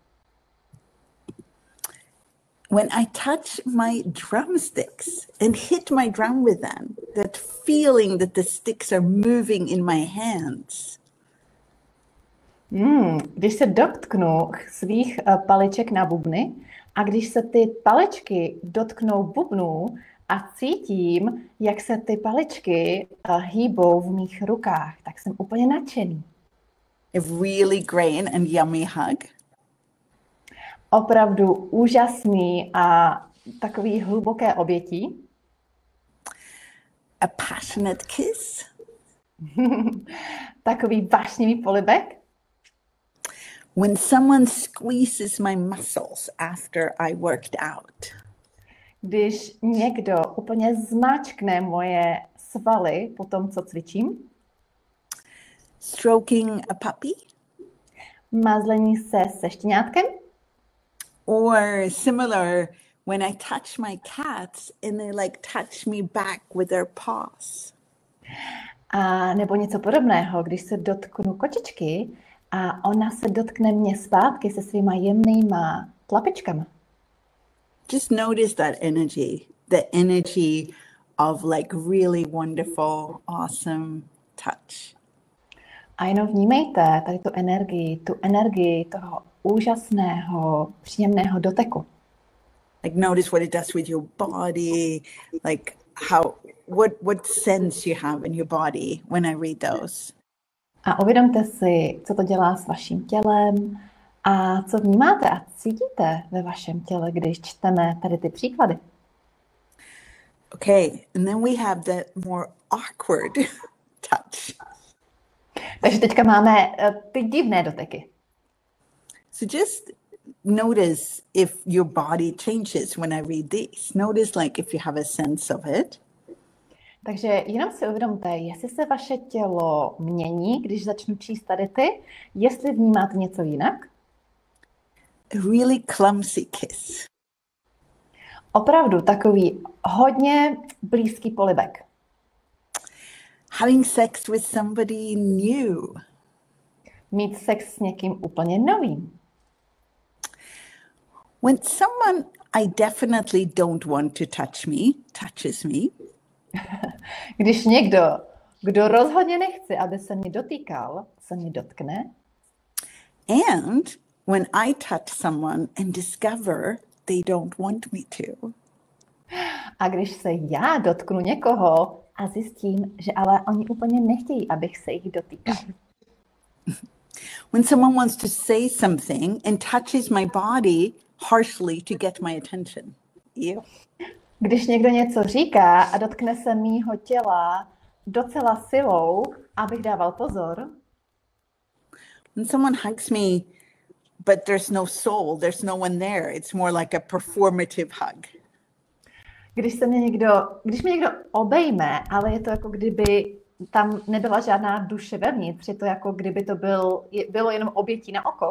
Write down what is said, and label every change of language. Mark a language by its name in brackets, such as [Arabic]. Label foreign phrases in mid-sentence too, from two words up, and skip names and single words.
[English] When I touch my drumsticks and hit my drum with them, that feeling that the sticks are moving in my hands. [Czech] Když se dotknu svých paliček na bubny a když se ty paličky dotknou bubnů a cítím, jak se ty paličky hýbou v mých rukách, tak jsem úplně nadšený. [English] A really great and yummy hug. [Czech] Opravdu úžasný a takový hluboké obětí. [English] A passionate kiss. [Czech] Takový vášnivý polibek. [English] When someone squeezes my muscles after I worked out. [Czech] Když někdo úplně zmáčkne moje svaly po tom, co cvičím. [English] Stroking a puppy. [Czech] Mazlení se štěňátkem. [English] Or similar, when I touch my cats and they like touch me back with their paws. [Czech] A nebo něco podobného, když se dotknu kočičky a ona se dotkne mě zpátky se svýma jemnýma tlapičkama. [English] Just notice that energy, the energy of like really wonderful, awesome touch. [Czech] A jenom vnímejte tady tu energii toho úžasného, příjemného doteku. [English] Like notice what it does with your body, like what sense you have in your body when I read those. [Czech] A uvědomte si, co to dělá s vaším tělem a co vnímáte a cítíte ve vašem těle, když čteme tady ty příklady. [English] Okay, and then we have the more awkward touch. [Czech] Takže teďka máme ty divné doteky. [English] So just notice if your body changes when I read these. Notice like if you have a sense of it. [Czech] Takže jenom si uvědomte, jestli se vaše tělo mění, když začnu číst tady ty, jestli vnímáte něco jinak. [English] A really clumsy kiss. [Czech] Opravdu takový hodně blízký polibek. [English] Having sex with somebody new. [Czech] Mít sex s někým úplně novým. [English] When someone I definitely don't want to touch me, touches me. [Czech] Když někdo, kdo rozhodně nechce, aby se mě dotýkal, se mě dotkne. [English] And when I touch someone and discover they don't want me to. [Czech] A když se já dotknu někoho a zjistím, že ale oni úplně nechtějí, abych se jich dotýkal. [English] When someone wants to say something and touches my body harshly to get my attention. Ew. [Czech] Když někdo něco říká a dotkne se mýho těla docela silou, abych dával pozor. [English] When someone hugs me, but there's no soul, there's no one there. It's more like a performative hug. [Czech] Když mě někdo obejme, ale je to jako kdyby tam nebyla žádná duše vevnitř, je to jako kdyby to bylo jenom obětí na oko.